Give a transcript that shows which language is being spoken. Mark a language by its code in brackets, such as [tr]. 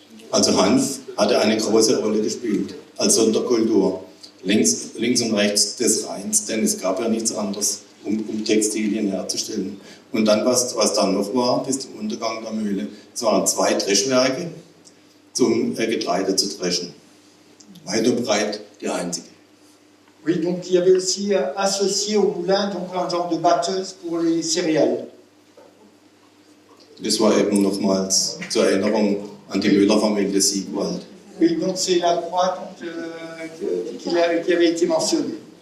[de] Also Hanf hatte eine große Rolle gespielt als Sonderkultur, links und rechts des Rheins, denn es gab ja nichts anderes, um Textilien herzustellen. Und dann, was dann noch war, bis zum Untergang der Mühle, es waren 2 Dreschwerke, zum Getreide zu dreschen. Weit und breit die einzige. [fr] Oui, donc il y avait aussi associé au moulin donc un genre de batteuse pour les céréales. [de] Das war eben nochmals zur Erinnerung an die Müller-Familie Siegwald. [fr] Oui, donc c'est la croix qui avait été mentionnée.